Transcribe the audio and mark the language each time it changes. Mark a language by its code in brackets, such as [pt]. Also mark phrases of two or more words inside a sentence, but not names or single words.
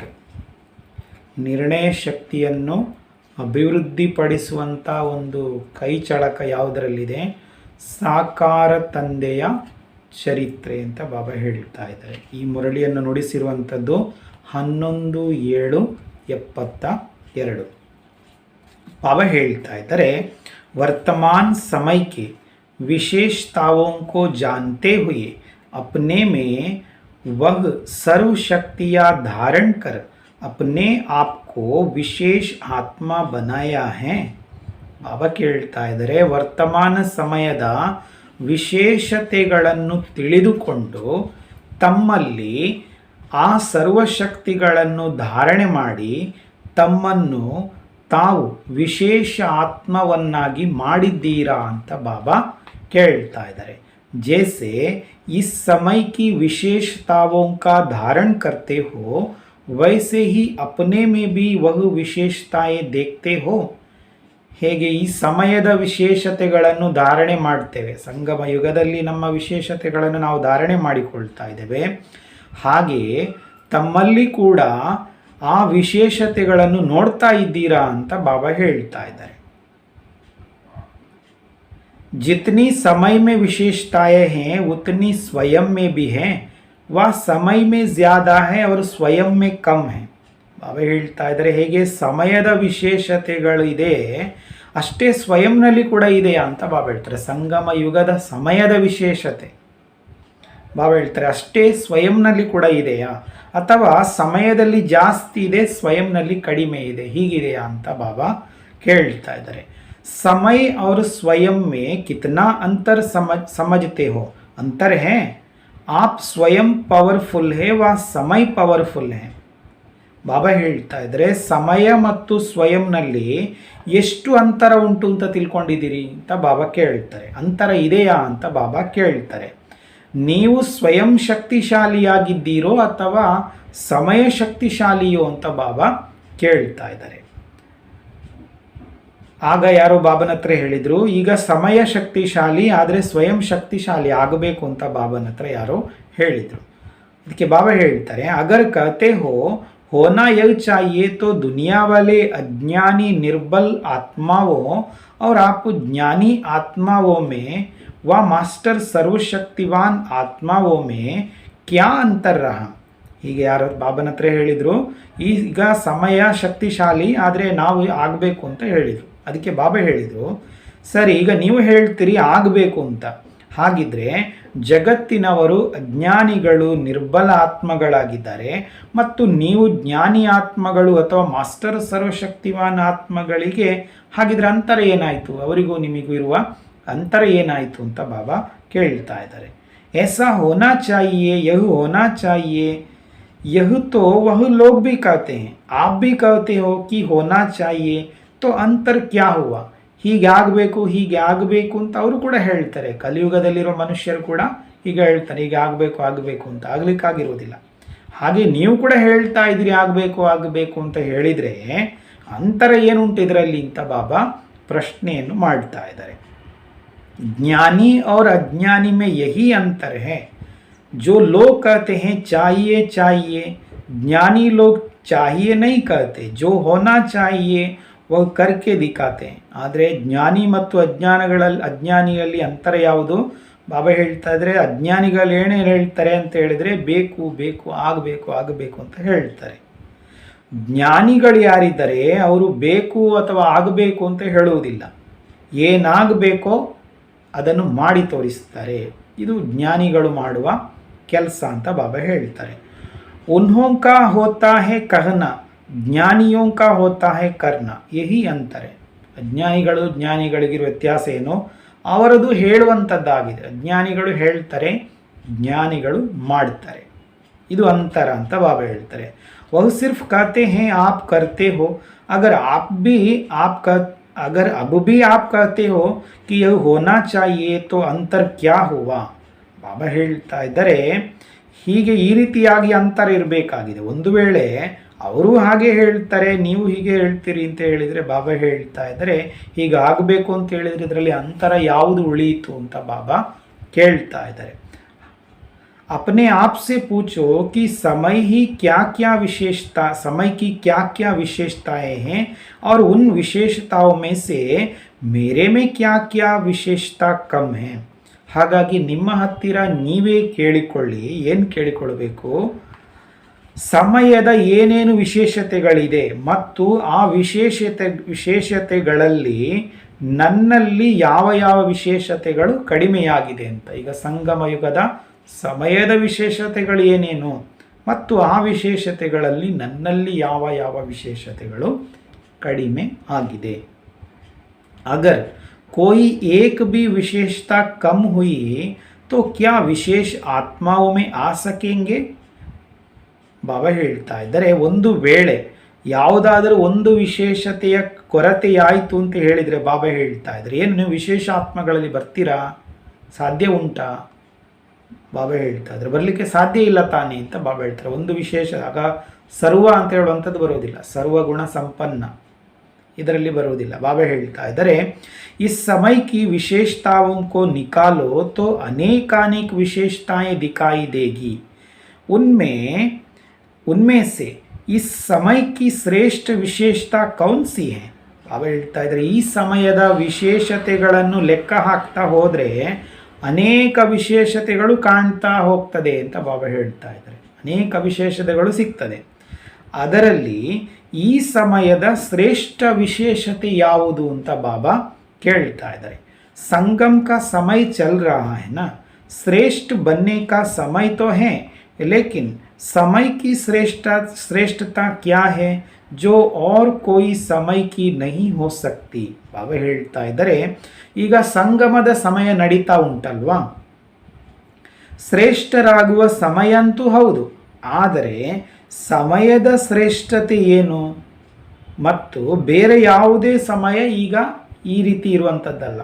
[kn] ನಿರ್ಣಯ ಶಕ್ತಿಯನ್ನು ಅಭಿವೃದ್ಧಿಪಡಿಸುವಂಥ ಒಂದು ಕೈ ಚಳಕ ಯಾವುದರಲ್ಲಿದೆ? ಸಾಕಾರ ತಂದೆಯ ಚರಿತ್ರೆ ಅಂತ ಬಾಬಾ ಹೇಳ್ತಾ ಇದ್ದಾರೆ. ಈ ಮುರಳಿಯನ್ನು ನುಡಿಸಿರುವಂಥದ್ದು 11/7/72. ಬಾಬಾ ಹೇಳ್ತಾ ಇದ್ದಾರೆ, [hi] वर्तमान समय के विशेषताओं को जानते हुए अपने में वह सर्व शक्तियाँ धारण कर अपने आप को विशेष आत्मा बनाया है. [kn] ಬಾಬಾ ಕೇಳ್ತಾ ಇದ್ದಾರೆ, ವರ್ತಮಾನ ಸಮಯದ ವಿಶೇಷತೆಗಳನ್ನು ತಿಳಿದುಕೊಂಡು ತಮ್ಮಲ್ಲಿ ಆ ಸರ್ವಶಕ್ತಿಗಳನ್ನು ಧಾರಣೆ ಮಾಡಿ ತಮ್ಮನ್ನು ತಾವು ವಿಶೇಷ ಆತ್ಮವನ್ನಾಗಿ ಮಾಡಿದ್ದೀರಾ ಅಂತ ಬಾಬಾ ಕೇಳ್ತಾ ಇದ್ದಾರೆ. [hi] जैसे इस समय की विशेषताओं का धारण करते हो वैसे ही अपने में भी वह विशेषताएं देखते हो. [kn] ಹೇಗೆ ಈ ಸಮಯದ ವಿಶೇಷತೆಗಳನ್ನು ಧಾರಣೆ ಮಾಡ್ತೇವೆ, ಸಂಗಮ ಯುಗದಲ್ಲಿ ನಮ್ಮ ವಿಶೇಷತೆಗಳನ್ನು ನಾವು ಧಾರಣೆ ಮಾಡಿಕೊಳ್ತಾ ಇದ್ದೇವೆ, ಹಾಗೆಯೇ ತಮ್ಮಲ್ಲಿ ಕೂಡ ಆ ವಿಶೇಷತೆಗಳನ್ನು ನೋಡ್ತಾ ಇದ್ದೀರಾ ಅಂತ ಬಾಬಾ ಹೇಳ್ತಾ ಇದ್ದಾರೆ. [hi] जितनी समय में विशेषताएं हैं उतनी स्वयं में भी हैं. वह समय में ज़्यादा है और स्वयं में कम है. [kn] ಬಾಬಾ ಹೇಳ್ತಾ ಇದ್ದಾರೆ, ಹೇಗೆ ಸಮಯದ ವಿಶೇಷತೆಗಳಿದೆ ಅಷ್ಟೇ ಸ್ವಯಂನಲ್ಲಿ ಕೂಡ ಇದೆಯಾ ಅಂತ ಬಾಬಾ ಹೇಳ್ತಾರೆ. ಸಂಗಮ ಯುಗದ ಸಮಯದ ವಿಶೇಷತೆ ಬಾಬಾ ಹೇಳ್ತಾರೆ ಅಷ್ಟೇ ಸ್ವಯಂನಲ್ಲಿ ಕೂಡ ಇದೆಯಾ, ಅಥವಾ ಸಮಯದಲ್ಲಿ ಜಾಸ್ತಿ ಇದೆ ಸ್ವಯಂನಲ್ಲಿ ಕಡಿಮೆ ಇದೆ, ಹೀಗಿದೆಯಾ ಅಂತ ಬಾಬಾ ಕೇಳ್ತಾ ಇದ್ದಾರೆ. [hi] समय और स्वयं में कितना अंतर समझते हो? अंतर है. आप स्वयं पावरफुल है व समय पावरफुल है. [kn] ಬಾಬಾ ಹೇಳ್ತಾ ಇದ್ದಾರೆ, ಸಮಯ ಮತ್ತು ಸ್ವಯಂನಲ್ಲಿ ಎಷ್ಟು ಅಂತರ ಉಂಟು ಅಂತ ತಿಳ್ಕೊಂಡಿದ್ದೀರಿ ಅಂತ ಬಾಬಾ ಕೇಳ್ತಾರೆ. ಅಂತರ ಇದೆಯಾ ಅಂತ ಬಾಬಾ ಕೇಳ್ತಾರೆ. ನೀವು ಸ್ವಯಂ ಶಕ್ತಿಶಾಲಿಯಾಗಿದ್ದೀರೋ ಅಥವಾ ಸಮಯ ಶಕ್ತಿಶಾಲಿಯೋ ಅಂತ ಬಾಬಾ ಕೇಳ್ತಾ ಇದ್ದಾರೆ. ಆಗ ಯಾರೋ ಬಾಬನ ಹತ್ರ ಹೇಳಿದರು, ಈಗ ಸಮಯ ಶಕ್ತಿಶಾಲಿ ಆದರೆ ಸ್ವಯಂ ಶಕ್ತಿಶಾಲಿ ಆಗಬೇಕು ಅಂತ ಬಾಬನ ಹತ್ರ ಯಾರೋ ಹೇಳಿದರು. ಅದಕ್ಕೆ ಬಾಬಾ ಹೇಳ್ತಾರೆ, [hi] अगर कहते हो होना यह चाहिए तो दुनिया वाले अज्ञानी निर्बल आत्माओं और आप ज्ञानी आत्माओं में व मास्टर सर्वशक्तिवान आत्माओं में क्या अंतर रहा. [kn] ಹೀಗೆ ಯಾರು ಬಾಬನ ಹತ್ರ ಹೇಳಿದರು, ಈಗ ಸಮಯ ಶಕ್ತಿಶಾಲಿ ಆದರೆ ನಾವು ಆಗಬೇಕು ಅಂತ ಹೇಳಿದರು. ಅದಕ್ಕೆ ಬಾಬಾ ಹೇಳಿದರು, ಸರಿ ಈಗ ನೀವು ಹೇಳ್ತೀರಿ ಆಗಬೇಕು ಅಂತ, ಹಾಗಿದ್ರೆ ಜಗತ್ತಿನವರು ಅಜ್ಞಾನಿಗಳು ನಿರ್ಬಲ ಆತ್ಮಗಳಾಗಿದ್ದಾರೆ ಮತ್ತು ನೀವು ಜ್ಞಾನಿ ಆತ್ಮಗಳು ಅಥವಾ ಮಾಸ್ಟರ್ ಸರ್ವಶಕ್ತಿವಾನ್ ಆತ್ಮಗಳಿಗೆ ಹಾಗಿದ್ರೆ ಅಂತರ ಏನಾಯಿತು, ಅವರಿಗೂ ನಿಮಗೂ ಇರುವ ಅಂತರ ಏನಾಯಿತು ಅಂತ ಬಾಬಾ ಕೇಳ್ತಾ ಇದ್ದಾರೆ. [hi] ऐसा होना चाहिए, यह होना चाहिए, यह तो वह लोग भी कहते हैं, आप भी कहते हो कि होना चाहिए, तो अंतर क्या हुआ? [kn] ಹೀಗೆ ಆಗಬೇಕು ಅಂತ ಅವರು ಕೂಡ ಹೇಳ್ತಾರೆ. ಕಲಿಯುಗದಲ್ಲಿರೋ ಮನುಷ್ಯರು ಕೂಡ ಹೀಗೆ ಹೇಳ್ತಾರೆ, ಹೀಗೆ ಆಗಬೇಕು ಅಂತ. ಆಗಲಿಕ್ಕಾಗಿರೋದಿಲ್ಲ. ಹಾಗೆ ನೀವು ಕೂಡ ಹೇಳ್ತಾ ಇದ್ದೀರಿ ಆಗಬೇಕು ಅಂತ ಹೇಳಿದರೆ ಅಂತರ ಏನುಂಟು ಇದರಲ್ಲಿ ಅಂತ ಬಾಬಾ ಪ್ರಶ್ನೆಯನ್ನು ಮಾಡ್ತಾ ಇದ್ದಾರೆ. [hi] ಜ್ಞಾನಿ और अज्ञानी में यही अंतर है. जो लोग कहते हैं चाहिए, ज्ञानी लोग चाहिए नहीं कहते, जो होना चाहिए वो करके दिखाते हैं. [kn] ಆದರೆ ಜ್ಞಾನಿ ಮತ್ತು ಅಜ್ಞಾನಿಯಲ್ಲಿ ಅಂತರ ಯಾವುದು? ಬಾಬಾ ಹೇಳ್ತಾ ಇದ್ರೆ, ಅಜ್ಞಾನಿಗಳು ಏನು ಹೇಳ್ತಾರೆ ಅಂತ ಹೇಳಿದರೆ ಬೇಕು ಆಗಬೇಕು ಅಂತ ಹೇಳ್ತಾರೆ. ಜ್ಞಾನಿಗಳು ಯಾರಿದ್ದಾರೆ ಅವರು ಬೇಕು ಅಥವಾ ಆಗಬೇಕು ಅಂತ ಹೇಳುವುದಿಲ್ಲ, ಏನಾಗಬೇಕೋ ಅದನ್ನು ಮಾಡಿ ತೋರಿಸ್ತಾರೆ. ಇದು ಜ್ಞಾನಿಗಳು ಮಾಡುವ ಕೆಲಸ ಅಂತ ಬಾಬಾ ಹೇಳ್ತಾರೆ. [hi] उन्हों का होता है कहना, ज्ञानियों का होता है करना, यही अंतर है. [kn] ಜ್ಞಾನಿಗಳಿಗಿರುವ ವ್ಯತ್ಯಾಸ ಏನು? ಅವರದು ಹೇಳುವಂಥದ್ದಾಗಿದೆ. ಅಜ್ಞಾನಿಗಳು ಹೇಳ್ತಾರೆ, ಜ್ಞಾನಿಗಳು ಮಾಡ್ತಾರೆ. ಇದು ಅಂತರ ಅಂತ ಬಾಬಾ ಹೇಳ್ತಾರೆ. [hi] वह सिर्फ कहते हैं आप करते हो. अगर अब भी आप कहते हो कि यह होना चाहिए तो अंतर क्या हुआ? [kn] ಬಾಬಾ ಹೇಳ್ತಾ ಇದ್ದಾರೆ, ಹೀಗೆ ಈ ರೀತಿಯಾಗಿ ಅಂತರ ಇರಬೇಕಾಗಿದೆ. ಒಂದು ವೇಳೆ ಅವರು ಹಾಗೆ ಹೇಳ್ತಾರೆ, ನೀವು ಹೀಗೆ ಹೇಳ್ತೀರಿ ಅಂತ ಹೇಳಿದರೆ ಬಾಬಾ ಹೇಳ್ತಾ ಇದ್ದಾರೆ ಹೀಗೆ ಆಗಬೇಕು ಅಂತ ಹೇಳಿದರೆ ಇದರಲ್ಲಿ ಅಂತರ ಯಾವುದು ಉಳಿಯಿತು ಅಂತ ಬಾಬಾ ಕೇಳ್ತಾ ಇದ್ದಾರೆ. [hi] अपने आप से पूछो कि समय ही क्या क्या विशेषता समय की क्या क्या विशेषताएं हैं और उन विशेषताओं में से मेरे में क्या क्या विशेषता कम है. [kn] ಹಾಗಾಗಿ ನಿಮ್ಮ ಹತ್ತಿರ ನೀವೇ ಕೇಳಿಕೊಳ್ಳಿ. ಏನು ಕೇಳಿಕೊಳ್ಳಬೇಕು? ಸಮಯದ ಏನೇನು ವಿಶೇಷತೆಗಳಿದೆ ಮತ್ತು ಆ ವಿಶೇಷತೆಗಳಲ್ಲಿ ನನ್ನಲ್ಲಿ ಯಾವ ಯಾವ ವಿಶೇಷತೆಗಳು ಕಡಿಮೆಯಾಗಿದೆ ಅಂತ. ಈಗ ಸಂಗಮ ಯುಗದ ಸಮಯದ ವಿಶೇಷತೆಗಳು ಏನೇನು ಮತ್ತು ಆ ವಿಶೇಷತೆಗಳಲ್ಲಿ ನನ್ನಲ್ಲಿ ಯಾವ ಯಾವ ವಿಶೇಷತೆಗಳು ಕಡಿಮೆ ಆಗಿದೆ. [hi] ಅಗರ್ कोई एक भी विशेषता कम हुई तो क्या विशेष आत्माओं में आ सकेंगे. [kn] ಬಾಬಾ ಹೇಳ್ತಾ ಇದ್ದಾರೆ, ಒಂದು ವೇಳೆ ಯಾವುದಾದರೂ ಒಂದು ವಿಶೇಷತೆಯ ಕೊರತೆಯಾಯಿತು ಅಂತ ಹೇಳಿದರೆ ಬಾಬಾ ಹೇಳ್ತಾ ಇದ್ದಾರೆ ಏನು ನೀವು ವಿಶೇಷ ಆತ್ಮಗಳಲ್ಲಿ ಬರ್ತೀರಾ? ಸಾಧ್ಯ ಉಂಟಾ? ಬಾಬಾ ಹೇಳ್ತಾ ಇದ್ದಾರೆ ಬರಲಿಕ್ಕೆ ಸಾಧ್ಯ ಇಲ್ಲ ತಾನೇ ಅಂತ ಬಾಬಾ ಹೇಳ್ತಾರೆ. ಒಂದು ವಿಶೇಷ ಆಗ ಸರ್ವ ಅಂತ ಹೇಳುವಂಥದ್ದು ಬರೋದಿಲ್ಲ, ಸರ್ವಗುಣ ಸಂಪನ್ನ ಇದರಲ್ಲಿ ಬರುವುದಿಲ್ಲ. ಬಾಬಾ ಹೇಳ್ತಾ ಇದ್ದಾರೆ [hi] इस समय की विशेषताओं को निकालो तो अनेकानेक विशेषताएं दिखाई देगी. उनमें से इस समय की श्रेष्ठ विशेषता कौन सी है. [kn] ಬಾಬಾ ಹೇಳ್ತಾ ಇದ್ದಾರೆ ಈ ಸಮಯದ ವಿಶೇಷತೆಗಳನ್ನು ಲೆಕ್ಕ ಹಾಕ್ತಾ ಹೋದರೆ ಅನೇಕ ವಿಶೇಷತೆಗಳು ಕಾಣ್ತಾ ಹೋಗ್ತದೆ ಅಂತ ಬಾಬಾ ಹೇಳ್ತಾ ಇದ್ದಾರೆ. ಅನೇಕ ವಿಶೇಷತೆಗಳು ಸಿಗ್ತದೆ. ಅದರಲ್ಲಿ ಈ ಸಮಯದ ಶ್ರೇಷ್ಠ ವಿಶೇಷತೆ ಯಾವುದು ಅಂತ ಬಾಬಾ ಕೇಳ್ತಾ ಇದ್ದಾರೆ. [hi] संगम का समय चल रहा है ना, श्रेष्ठ बनने का समय तो है, लेकिन समय की श्रेष्ठता क्या है जो और कोई समय की नहीं हो सकती. [kn] ಬಾಬಾ ಹೇಳ್ತಾ ಇದ್ದಾರೆ ಈಗ ಸಂಗಮದ ಸಮಯ ನಡೀತಾ ಉಂಟಲ್ವಾ, ಶ್ರೇಷ್ಠರಾಗುವ ಸಮಯ ಅಂತೂ ಹೌದು, ಆದರೆ ಸಮಯದ ಶ್ರೇಷ್ಠತೆ ಏನು ಮತ್ತು ಬೇರೆ ಯಾವುದೇ ಸಮಯ ಈಗ ಈ ರೀತಿ ಇರುವಂಥದ್ದಲ್ಲ.